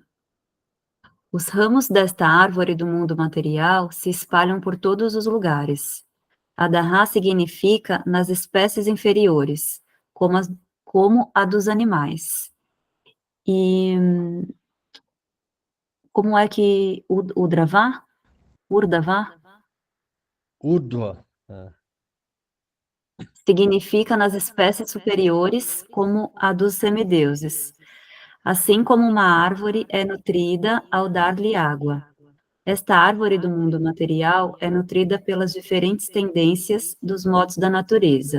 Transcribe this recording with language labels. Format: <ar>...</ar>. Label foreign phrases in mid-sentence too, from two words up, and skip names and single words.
<pt>Os ramos desta árvore do mundo material se espalham por todos os lugares. Adha significa nas espécies inferiores, como a dos animais. E como é que o Dravá? Urdhava? Urdhva. Significa nas espécies superiores, como a dos semideuses. assim como uma árvore é nutrida ao dar-lhe água. Esta árvore do mundo material é nutrida pelas diferentes tendências dos modos da natureza.</pt>